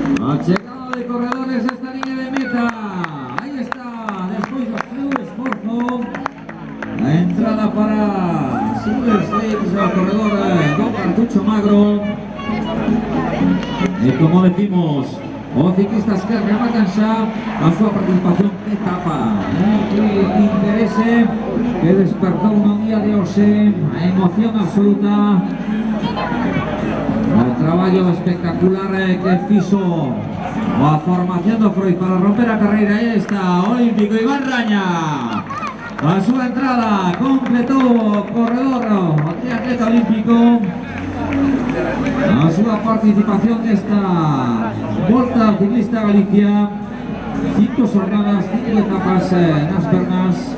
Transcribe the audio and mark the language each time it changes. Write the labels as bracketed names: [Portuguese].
[Spanish] Achegado de corredores esta línea de meta. Ahí está, después de su esfuerzo, la entrada para Silver Stakes, el corredor Don Cartucho Magro. [Galician] Y como decimos, os ciclistas que rematan xa a súa participación de etapa. Que interese, que despertou no día de hoxe a emoción absoluta. O traballo espectacular que fixo a formación do Freud para romper a carreira. Aí está, olímpico Iván Raña. A súa entrada completou o corredor, o triatleta olímpico. A súa participación nesta Volta Ciclista Galicia, 5 jornadas, 5 etapas nas pernas.